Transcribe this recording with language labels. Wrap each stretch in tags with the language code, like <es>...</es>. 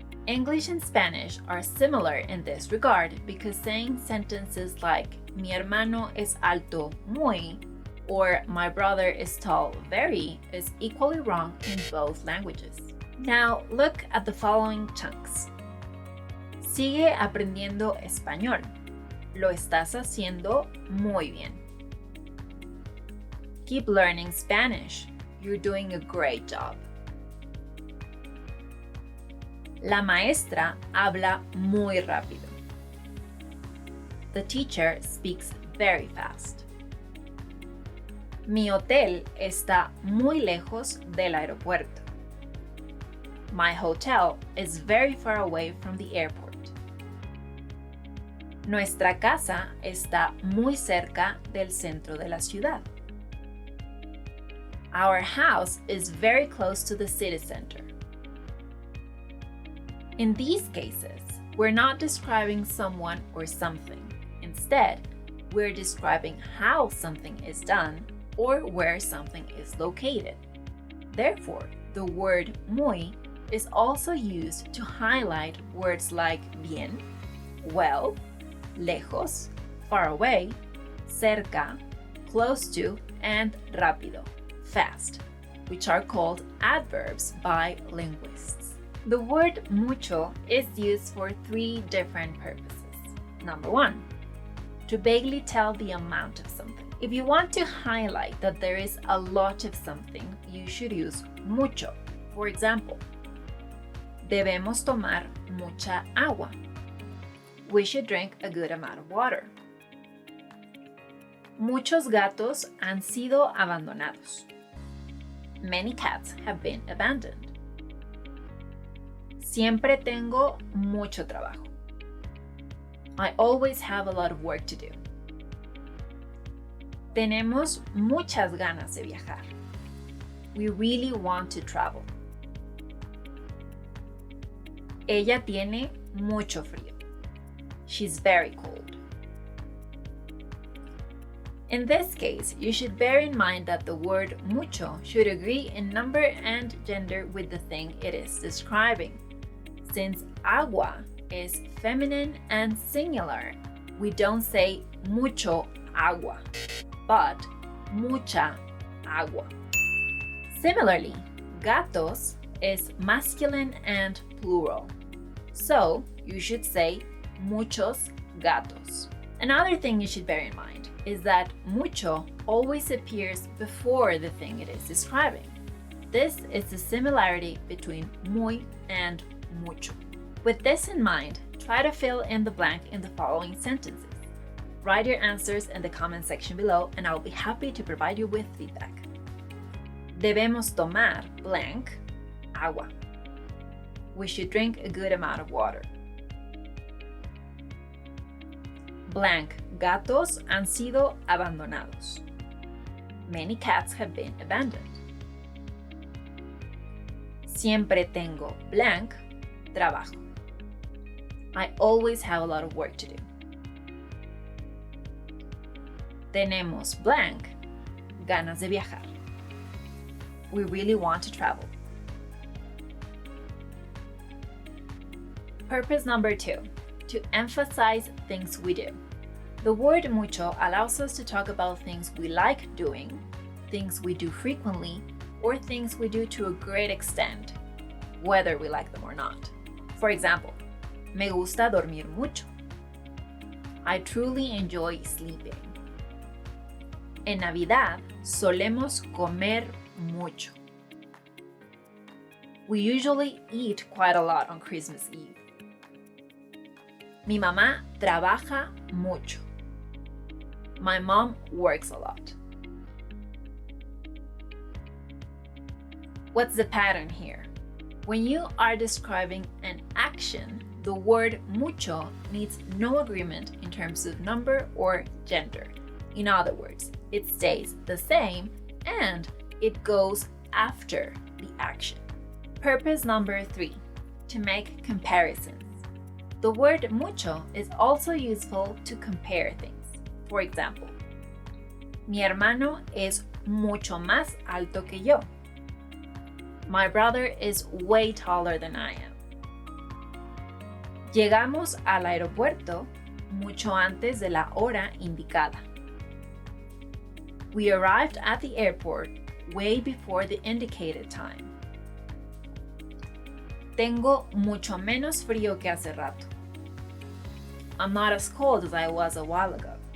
<en>English and Spanish are similar in this regard because saying sentences like</en> <es>mi hermano es alto muy</es> <en>or my brother is tall very is equally wrong in both languages. Now look at the following chunks.</en> <es>Sigue aprendiendo español. Lo estás haciendo muy bien.</es> <en>Keep learning Spanish. You're doing a great job.</en> <es>La maestra habla muy rápido.</es> <en>The teacher speaks very fast.</en> <es>Mi hotel está muy lejos del aeropuerto.</es> <en>My hotel is very far away from the airport.</en> <es>Nuestra casa está muy cerca del centro de la ciudad.</es> <en>Our house is very close to the city center. In these cases, we're not describing someone or something. Instead, we're describing how something is done or where something is located. Therefore, the word muy is also used to highlight words like bien, well, lejos, far away, cerca, close to, and rápido, fast, which are called adverbs by linguists. The word mucho is used for three different purposes. Number one, to vaguely tell the amount of something. If you want to highlight that there is a lot of something, you should use mucho. For example,</en> <es>debemos tomar mucha agua.</es> <en>We should drink a good amount of water.</en> <es>Muchos gatos han sido abandonados.</es> <en>Many cats have been abandoned.</en> <es>Siempre tengo mucho trabajo.</es> <en>I always have a lot of work to do.</en> <es>Tenemos muchas ganas de viajar.</es> <en>We really want to travel.</en> <es>Ella tiene mucho frío.</es> <en>She's very cold. In this case, you should bear in mind that the word mucho should agree in number and gender with the thing it is describing. Since agua is feminine and singular, we don't say</en> <es>mucho agua,</es> <en>but</en> <es>mucha agua.</es> <en>Similarly, gatos is masculine and plural, so you should say</en> <es>muchos gatos.</es> <en>Another thing you should bear in mind is that mucho always appears before the thing it is describing. This is the similarity between muy and mucho. With this in mind, try to fill in the blank in the following sentences. Write your answers in the comment section below and I'll be happy to provide you with feedback.</en> <es>Debemos tomar blank agua.</es> <en>We should drink a good amount of water.</en> <es>Blank gatos han sido abandonados.</es> <en>Many cats have been abandoned.</en> <es>Siempre tengo blank trabajo.</es> <en>I always have a lot of work to do.</en> <es>Tenemos blank ganas de viajar.</es> <en>We really want to travel. Purpose number 2, to emphasize things we do. The word mucho allows us to talk about things we like doing, things we do frequently, or things we do to a great extent, whether we like them or not. For example,</en> <es>me gusta dormir mucho.</es> <en>I truly enjoy sleeping.</en> <es>En Navidad solemos comer mucho.</es> <en>We usually eat quite a lot on Christmas Eve.</en> <es>Mi mamá trabaja mucho.</es> <en>My mom works a lot. What's the pattern here? When you are describing an action, the word mucho needs no agreement in terms of number or gender. In other words, it stays the same and it goes after the action. Purpose number 3, to make comparisons. The word mucho is also useful to compare things. For example,</en> <es>mi hermano es mucho más alto que yo.</es> <en>My brother is way taller than I am.</en> <es>Llegamos al aeropuerto mucho antes de la hora indicada.</es> <en>We arrived at the airport way before the indicated time.</en> <es>Tengo mucho menos frío que hace rato.</es> <en>I'm not as cold as I was a while ago.</en>